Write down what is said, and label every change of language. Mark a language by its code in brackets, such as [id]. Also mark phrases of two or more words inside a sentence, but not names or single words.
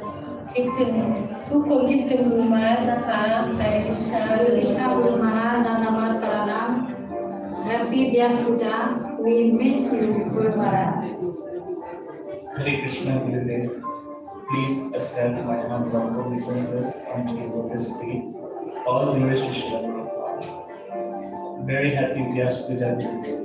[th] คิดถึงทุกคนคิดถึงกุมาร์นะคะ [sa] Hare Krishna, Hare Krishna, Guru Maharaj, Dandavat Pranam, [en] Happy Vyasa Puja. We miss you, Guru Maharaj. [sa] Hare Krishna, Gurudev. [en] Please accept my humble obeisances and devotees feet. All glories to Srila Prabhupada. Very happy Vyasa Puja, Gurudev.